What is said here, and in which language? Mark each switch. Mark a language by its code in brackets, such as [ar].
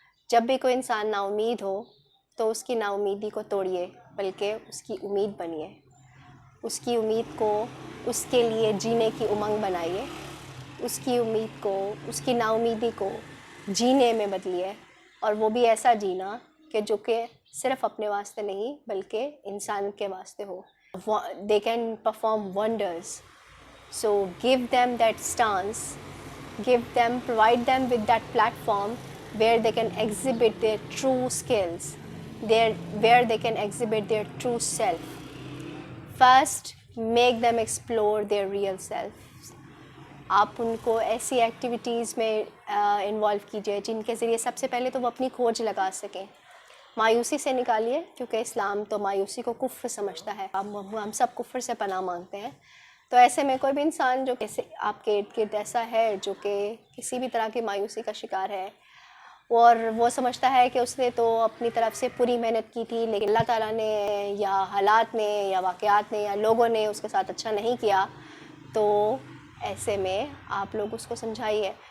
[ur] جب بھی کوئی انسان نا امید ہو تو اس کی نا امیدی کو توڑیے بلکہ اس کی امید بنیے, اس کی امید کو اس کے لیے جینے کی امنگ بنائیے, اس کی امید کو, اس کی نا امیدی کو جینے میں بدلیے, اور وہ بھی ایسا جینا کہ جو کہ صرف اپنے واسطے نہیں بلکہ انسان کے واسطے ہو. [en] They can perform wonders. So give them that stance, provide them with that platform where they can exhibit their true skills, where they can exhibit their true self. First, make them explore their real self. [ur] آپ ان کو ایسی activities میں involve کیجیے جن کے ذریعے سب سے پہلے تو وہ اپنی کھوج لگا سکیں. مایوسی سے نکالیے، کیونکہ اسلام تو مایوسی کو کفر سمجھتا ہے. ہم سب کفر سے پناہ مانگتے ہیں. تو ایسے میں کوئی بھی انسان جو آپ کے ارد گرد ایسا ہے جو کہ کسی بھی طرح کی مایوسی کا شکار ہے، اور وہ سمجھتا ہے کہ اس نے تو اپنی طرف سے پوری محنت کی تھی، لیکن اللہ تعالیٰ نے یا حالات نے یا واقعات نے یا لوگوں نے اس کے ساتھ اچھا نہیں کیا، تو ایسے میں آپ لوگ اس کو سمجھائیے.